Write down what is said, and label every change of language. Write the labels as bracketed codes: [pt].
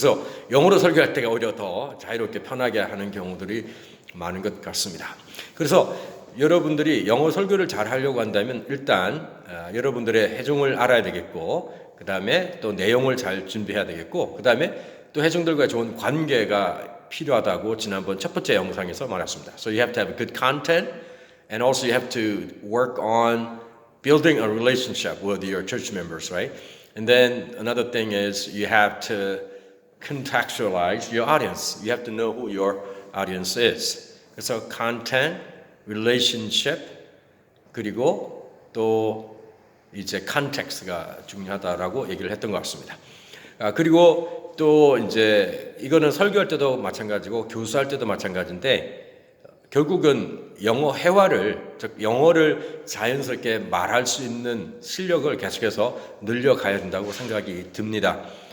[ko] 그래서 영어로 설교할 때가 오히려 더 자유롭게 편하게 하는 경우들이 많은 것 같습니다. 그래서 여러분들이 영어 설교를 잘 하려고 한다면 일단 여러분들의 해종을 알아야 되겠고 그 다음에 또 내용을 잘 준비해야 되겠고 그 다음에 또 해종들과 좋은 관계가 필요하다고 지난번 첫 번째 영상에서 말했습니다. [en] So you have to have a good content and also you have to work on building a relationship with your church members, right? And then another thing is you have to contextualize your audience. You have to know who your audience is. [ko] 그래서 content, relationship, 그리고 또 이제 context가 중요하다라고 얘기를 했던 것 같습니다. 그리고 또 이제 이거는 설교할 때도 마찬가지고 교수할 때도 마찬가지인데 결국은 영어 회화를 즉 영어를 자연스럽게 말할 수 있는 실력을 계속해서 늘려가야 된다고 생각이 듭니다.